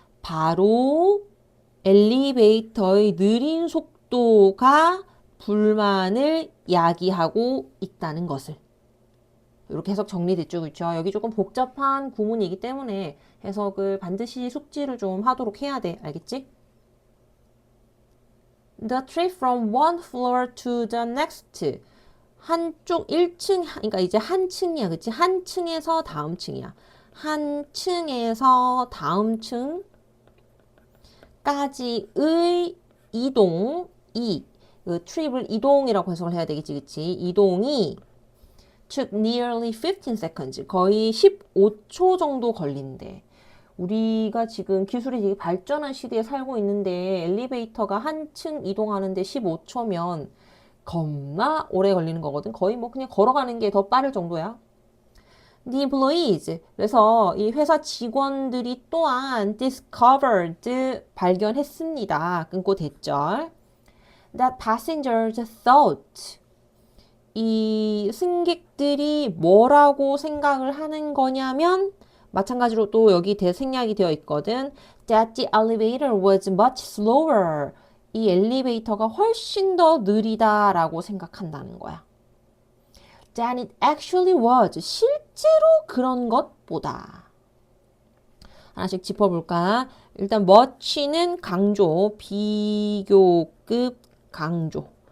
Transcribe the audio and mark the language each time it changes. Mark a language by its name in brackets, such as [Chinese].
[Korean] 바로 엘리베이터의 느린 속도가 불만을 야기하고 있다는 것을. 이렇게 해석 정리됐죠, 그렇죠? 여기 조금 복잡한 구문이기 때문에 해석을 반드시 숙지를 좀 하도록 해야 돼, 알겠지? [English] The trip from one floor to the next. [Korean] 한쪽 1층, 그러니까 이제 한 층이야, 그치? 한 층에서 다음 층이야. 한 층에서 다음 층까지의 이동이, 그 트립을 이동이라고 해석을 해야 되겠지, 그치? [English] 이동이 took nearly 15 seconds. [Korean] 거의 15초 정도 걸린대. 우리가 지금 기술이 되게 발전한 시대에 살고 있는데 엘리베이터가 한 층 이동하는데 15초면 겁나 오래 걸리는 거거든. 거의 뭐 그냥 걸어가는 게 더 빠를 정도야. [English] The employees. [Korean] 그래서 이 회사 직원들이 또한 discovered 발견했습니다. 끊고 대절. [English] That passengers thought. [Korean] 이 승객들이 뭐라고 생각을 하는 거냐면 마찬가지로 또 여기 생략이 되어 있거든. [English] That the elevator was much slower. [Korean] 이 엘리베이터가 훨씬 더 느리다라고 생각한다는 거야. [English] Than it actually was. 실제로 그런 것보다. [Korean] 하나씩 짚어볼까? 일단 much는 강조, 비교급 강조.